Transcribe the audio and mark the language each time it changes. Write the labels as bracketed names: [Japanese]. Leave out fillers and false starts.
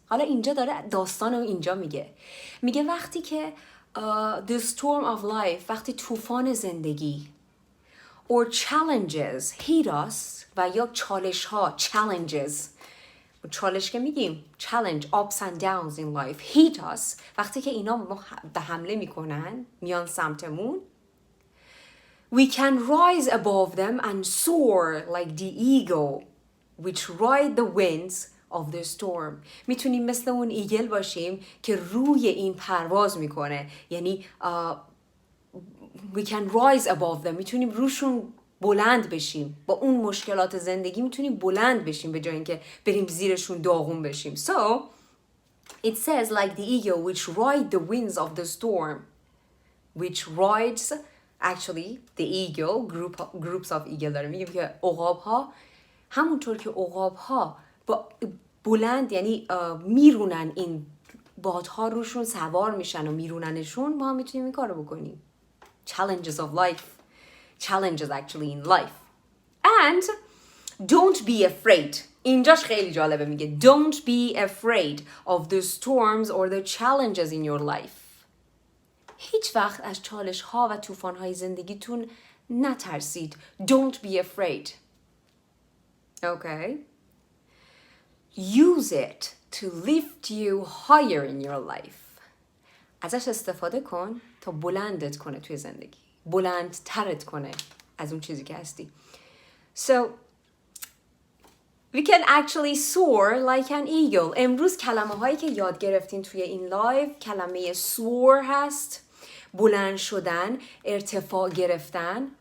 [Persian] حالا اینجا داره داستان رو اینجا میگه وقتی که [English] the storm of life، [Persian] وقتی طوفان زندگی [English] or challenges hit us [Persian] و یا چالش ها [English] challenges، [Persian] چالش که میگیم [English] challenge ups and downs in life hit us، [Persian] وقتی که اینا به حمله میکنن میان سمتمون [English] we can rise above them and soar like the eagle which ride the winds of the storm. [Persian] میتونیم مثل اون ایگل باشیم که روی این پرواز میکنه، یعنی [English] we can rise above them، [Persian] میتونیم روشون بلند بشیم، با اون مشکلات زندگی میتونیم بلند بشیم به جای اینکه بریم زیرشون داغون بشیم. [English] So it says like the eagle which ride the winds of the storm, which rides actually the eagle groups of eagle [Persian] داره میگه که عقاب ها همونطور که عقاب ها با بلند یعنی میرونن این بادها روشون سوار میشن و میروننشون، ما هم میتونیم این کارو بکنیم. [English] Challenges of life, challenges actually in life. And don't be afraid. [Persian] اینجاش خیلی جالبه، میگه [English] don't be afraid of the storms or the challenges in your life. [Persian] هیچ وقت از چالش ها و طوفان های زندگیتون نترسید. [English] Don't be afraid. Okay? Use it to lift you higher in your life. [Persian] ازش استفاده کن تا بلندت کنه توی زندگی، بلندترت کنه از اون چیزی که هستی. [English] So we can actually soar like an eagle. [Persian] امروز کلمه هایی که یاد گرفتین توی این لایو کلمه soar هست، بلند شدن، ارتفاع گرفتن.